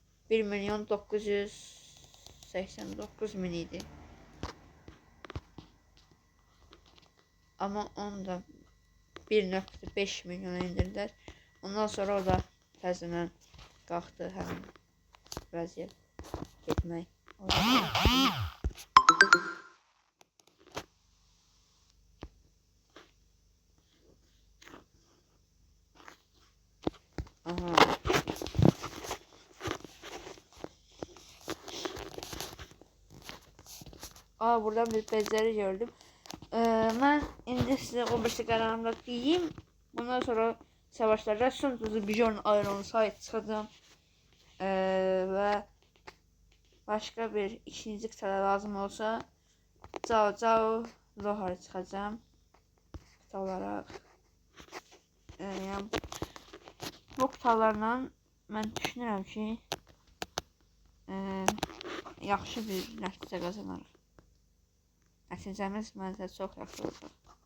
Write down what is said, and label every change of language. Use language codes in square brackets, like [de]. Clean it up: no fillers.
[az] 1.989.000 idi. [tr] Ama onu da 1.5 milyona indirdiler. [az] Ondan sonra o da təzədən qalxdı həmin vəziyyət getmək. Aha. [tr] Buradan bir bezleri gördüm. Ben indi size o beşli kararımda diyeyim. Bundan sonra savaşlarda son tuzu Bjorn Iron'a sahip çıkacağım. Ve başka bir ikinci kıtada lazım olsa Cao [az] Lohara çıxacağım. Qutu olaraq. Yəni, bu qutularla mən düşünürəm ki, yaxşı bir nəticə qazanarıq. Nəticəmiz məncə çox yaxşı olacaq.